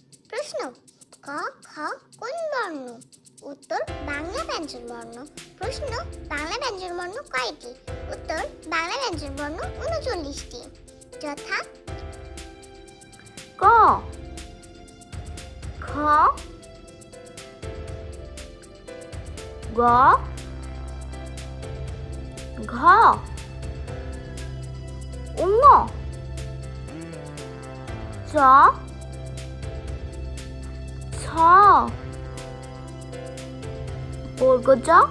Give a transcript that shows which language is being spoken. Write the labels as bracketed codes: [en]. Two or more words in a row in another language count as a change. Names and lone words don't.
[bn] প্রশ্ন, ক খ কোন বর্ণ? উত্তর, বাংলা ব্যঞ্জনবর্ণ। প্রশ্ন, বাংলা ব্যঞ্জনবর্ণ কয়টি? উত্তর, বাংলা ব্যঞ্জনবর্ণ ৩৯টি। যথা ক, খ, গ, ঘ, ঙ, চ, ছ, বর্গ জ,